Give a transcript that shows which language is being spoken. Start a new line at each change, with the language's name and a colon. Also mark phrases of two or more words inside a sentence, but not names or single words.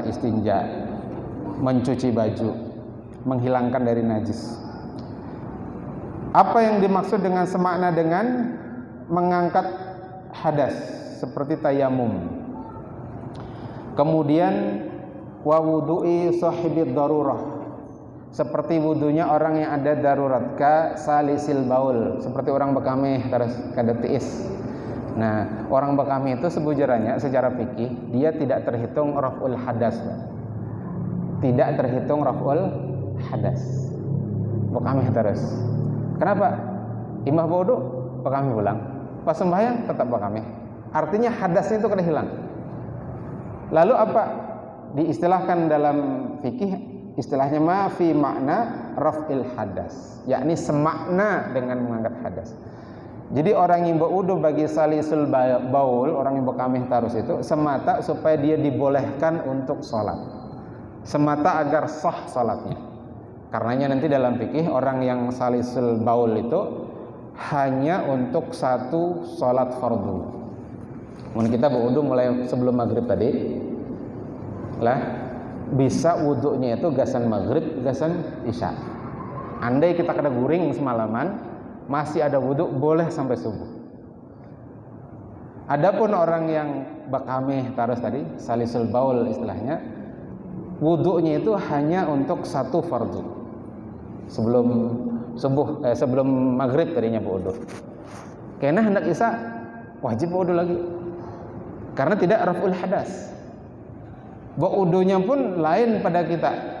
Indonesian: Istinja, mencuci baju, menghilangkan dari najis. Apa yang dimaksud dengan semakna dengan mengangkat hadas seperti tayamum. Kemudian
Arabic: wa wudu'i sahibid darurah,
Indonesian: seperti wudunya orang yang ada darurat,
Arabic: ka salisil baul,
Indonesian: seperti orang
Banjar: bekamih terus kada tiis.
Indonesian: Nah, orang bekamih itu sebujarannya secara fikih dia tidak terhitung
Arabic: raf'ul hadas.
Indonesian: Tidak terhitung
Arabic: raf'ul hadas.
Banjar: Bekamih terus. Kenapa? Imah wudu, bekamih pulang. Pas sembahyang tetap bekamih. Artinya hadasnya itu kada hilang.
Indonesian: Lalu apa? Diistilahkan dalam fikih, istilahnya
Arabic: ma fi makna raf'il hadas,
Indonesian: yakni semakna dengan mengangkat hadas. Jadi orang yang berwudu bagi
Arabic: salisul baul,
Indonesian: orang yang
Banjar: berkamih tarus
Indonesian: itu semata supaya dia dibolehkan untuk sholat, semata agar sah sholatnya. Karenanya nanti dalam fikih orang yang
Arabic: salisul baul
Indonesian: itu hanya untuk satu sholat fardu. Mungkin kita berwudu mulai sebelum maghrib tadi lah, bisa wudunya itu gasan maghrib, gasan isya. Andai kita kena guring semalaman, masih ada wudu, boleh sampai subuh. Adapun orang yang
Banjar: bakamih tarus
Indonesian: tadi,
Arabic: salisul baul
Indonesian: istilahnya, wudunya itu hanya untuk satu fardu. Sebelum sebelum maghrib tadinya wudu. Karena hendak isya wajib wudu lagi. Karena tidak
Arabic: raf'ul hadas.
Indonesian: Wudunya pun lain pada kita.